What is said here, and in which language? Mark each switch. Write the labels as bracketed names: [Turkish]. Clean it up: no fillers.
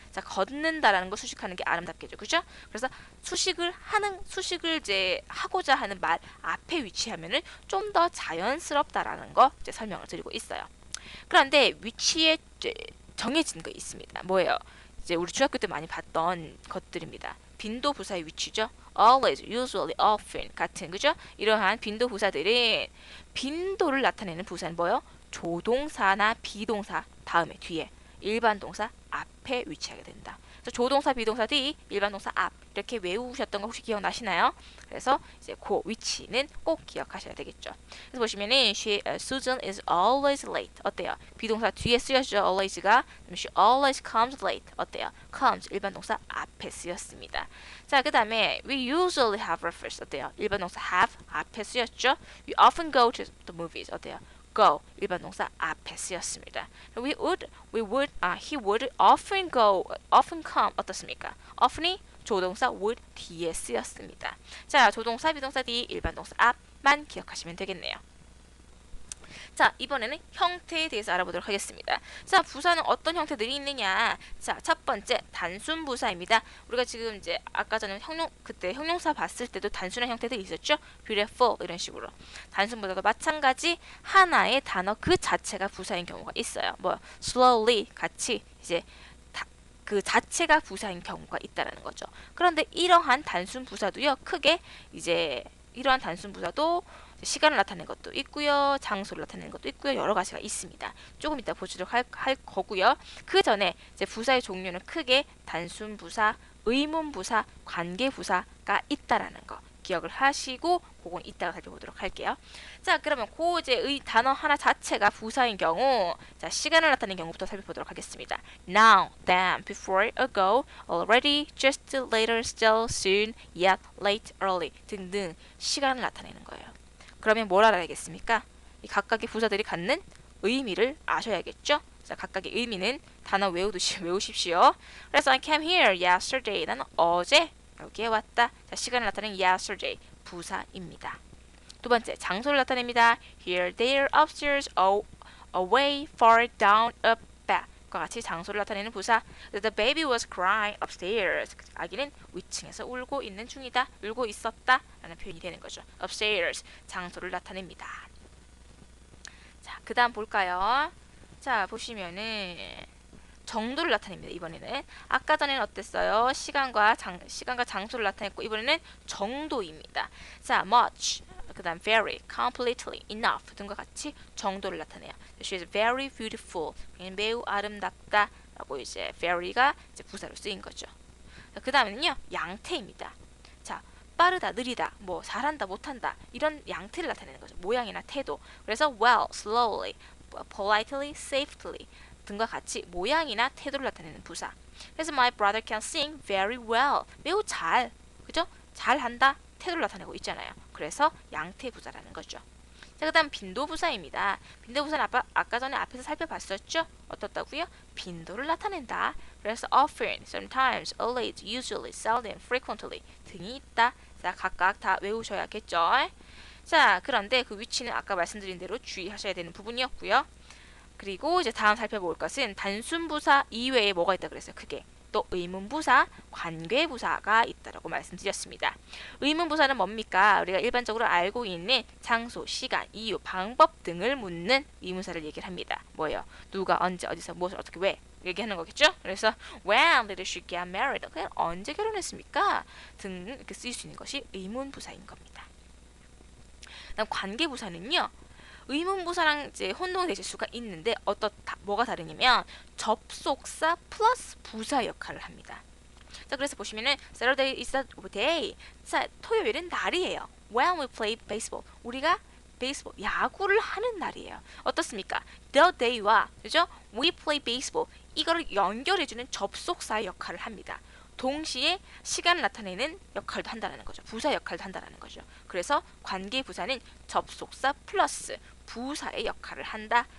[Korean] 자, 걷는다라는 거 수식하는 게 아름답게죠. 그죠? 그래서 수식을 이제 하고자 하는 말 앞에 위치하면은 좀 더 자연스럽다라는 거 이제 설명을 드리고 있어요. 그런데 위치에 이제 정해진 거 있습니다. 뭐예요? 이제 우리 중학교 때 많이 봤던 것들입니다. 빈도 부사의 위치죠. [English] always, usually, often 같은 그죠? [Korean] 이러한 빈도 부사들은 빈도를 나타내는 부사는 뭐예요? 조동사나 비동사 다음에 뒤에 일반 동사 앞에 위치하게 된다. 그래서 조동사, 비동사 뒤, 일반 동사 앞 이렇게 외우셨던 거 혹시 기억나시나요? 그래서 이제 그 위치는 꼭 기억하셔야 되겠죠. [English] 그래서 보시면은 Susan is always late. [Korean] 어때요? 비동사 뒤에 쓰였죠. always가. [English] She always comes late. [Korean] 어때요? comes 일반 동사 앞에 쓰였습니다. [English] 자, 그 다음에 we usually have breakfast. [Korean] 어때요? 일반 동사 have 앞에 쓰였죠. [English] We often go to the movies. [Korean] 어때요? go 일반 동사 앞에 쓰였습니다. [English] he would often come 어떻습니까? [Korean] often이 조동사 would 뒤에 쓰였습니다. 자, 조동사, 비동사 뒤, 일반 동사 앞만 기억하시면 되겠네요. 자, 이번에는 형태에 대해서 알아보도록 하겠습니다. 자, 부사는 어떤 형태들이 있느냐? 자, 첫 번째 단순 부사입니다. 우리가 지금 이제 아까 전에 그때 형용사 봤을 때도 단순한 형태들이 있었죠? beautiful 이런 식으로. 단순 부사도 마찬가지 하나의 단어 그 자체가 부사인 경우가 있어요. 뭐 slowly 같이 이제 그 자체가 부사인 경우가 있다라는 거죠. 그런데 이러한 단순 부사도요. 크게 이제 이러한 단순 부사도 시간을 나타내는 것도 있고요. 장소를 나타내는 것도 있고요. 여러 가지가 있습니다. 조금 이따 보도록 할 거고요. 그 전에 이제 부사의 종류는 크게 단순 부사, 의문 부사, 관계 부사가 있다라는 거 기억을 하시고 그건 이따가 살펴보도록 할게요. 자, 그러면 그 이제 의 단어 하나 자체가 부사인 경우, 자, 시간을 나타내는 경우부터 살펴보도록 하겠습니다. [English] Now, then, before, ago, already, just, later, still, soon, yet, late, early 등등 시간을 나타내는 거예요. [Korean] 그러면 뭘 알아야겠습니까? 이 각각의 부사들이 갖는 의미를 아셔야겠죠? 자, 각각의 의미는 단어 외우십시오. [English] 그래서 I came here yesterday. [Korean] 나는 어제 여기에 왔다. 자, 시간을 나타내는 yesterday 부사입니다. 두 번째, 장소를 나타냅니다. [English] Here, there, upstairs, away, far, down, up, back. [Korean] 과 같이 장소를 나타내는 부사. [English] The baby was crying upstairs. [Korean] 아기는 위층에서 울고 있는 중이다. 울고 있었다. 라는 표현이 되는 거죠. upstairs, 장소를 나타냅니다. 자, 그 다음 볼까요? 자, 보시면은 정도를 나타냅니다. 이번에는 아까 전에는 어땠어요? 시간과 장소를 나타냈고 이번에는 정도입니다. 자, much, 그 다음 very, completely, enough 등과 같이 정도를 나타내요. [English] She is very beautiful. 매우 아름답다. [Korean] 라고 이제 very가 이제 부사로 쓰인 거죠. 그 다음에는요, 양태입니다. 자, 빠르다, 느리다, 뭐 잘한다, 못한다 이런 양태를 나타내는 거죠. 모양이나 태도. 그래서 well, slowly, politely, safely 등과 같이 모양이나 태도를 나타내는 부사. [English] 그래서 my brother can sing very well. [Korean] 매우 잘, 그죠? 잘한다, 태도를 나타내고 있잖아요. 그래서 양태 부사라는 거죠. 자, 그 다음 빈도부사입니다. 빈도부사는 아까 전에 앞에서 살펴봤었죠? 어떻다고요? 빈도를 나타낸다. [English] 그래서 often, sometimes, always, usually, seldom, frequently 등이 있다. [Korean] 자, 각각 다 외우셔야겠죠? 자, 그런데 그 위치는 아까 말씀드린 대로 주의하셔야 되는 부분이었고요. 그리고 이제 다음 살펴볼 것은 단순부사 이외에 뭐가 있다 그랬어요. 크게. 또 의문부사, 관계부사가 있다라고 말씀드렸습니다. 의문부사는 뭡니까? 우리가 일반적으로 알고 있는 장소, 시간, 이유, 방법 등을 묻는 의문사를 얘기를 합니다. 뭐예요? 누가, 언제, 어디서, 무엇을, 어떻게, 왜 얘기하는 거겠죠? [English] 그래서 when did she get married? [Korean] 그냥 언제 결혼했습니까? 등 이렇게 쓰일 수 있는 것이 의문부사인 겁니다. 그다음 관계부사는요. 의문부사랑 이제 혼동되실 수가 있는데 뭐가 다르냐면 접속사 플러스 부사 역할을 합니다. [English] 자, 그래서 보시면은 Saturday is a day. [Korean] 자, 토요일은 날이에요. [English] When we play baseball. [Korean] 우리가 베이스볼, 야구를 하는 날이에요. 어떻습니까? The day와 그죠? [English] We play baseball. [Korean] 이거를 연결해주는 접속사 역할을 합니다. 동시에 시간을 나타내는 역할도 한다는 거죠. 부사 역할도 한다는 거죠. 그래서 관계 부사는 접속사 플러스 부사의 역할을 한다.